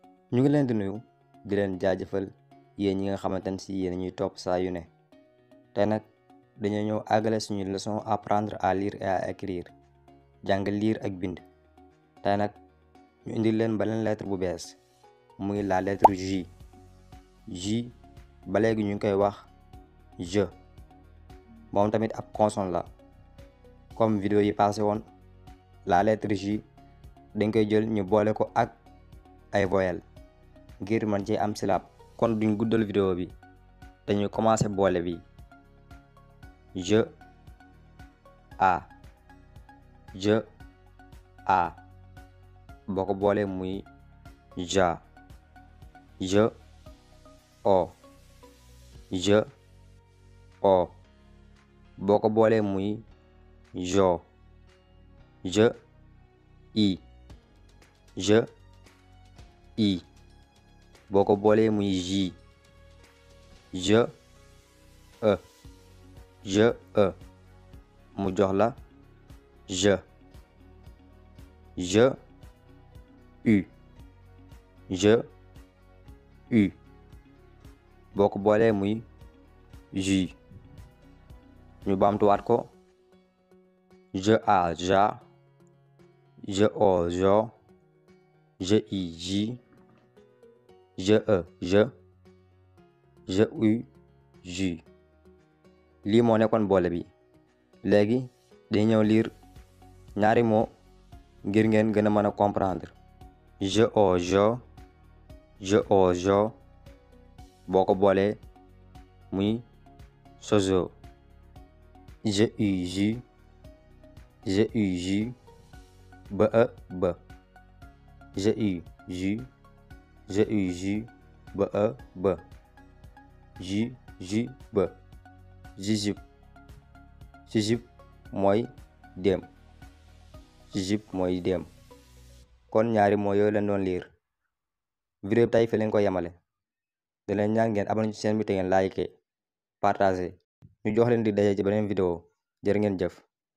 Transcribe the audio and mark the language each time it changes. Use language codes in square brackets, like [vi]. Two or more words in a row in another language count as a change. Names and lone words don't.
[wo] ñu ngi leen di nuyu di leen jaajëfal yéen ñi nga xamante ne si yéen ñuy topp saa yu ne te nag dañoo ñëw àggale suñu [fr] leçon apprendre à lire et à écrire [wo] jàng lire ak bind tey nag ñu indil leen beneen lettre bu bees muy [fr] la lettre J. [wo] J ba léegi ñu ngi koy wax je moom tamit ab consonne la [fr] comme vidéo [wo] yi passé woon [fr] la lettre J [wo] dañ koy jël ñu boole ko ak ay voyelles ngir man ci am syllabe kon duñ guddal vidéo bi dañuy commencer boole bi je a je a boo ko boolee muy ja je o je o boo ko boolee muy jo je i je i boo ko boolee muy ji je e mu jox la je u je u boo ko boolee muy ju ñu baamtuwaat ko je a ja je o jo je i ji je je u ju lii moo nekkoon boole bi léegi dañu ñëw lire ñaari mots ngir ngeen gën a mën a comprendre je o jo boo ko boolee muy sozo je u ju ba je u ju ba jujub mooy dem kon ñaari moo yooyu leen doon liir vidéo bi tey fi leen ko yemale da leen ñaan ngeen abonné ci chaîne bi te ngeen like partager ñu jox leen di daje ci beneen vidéo jërë ngeen jëf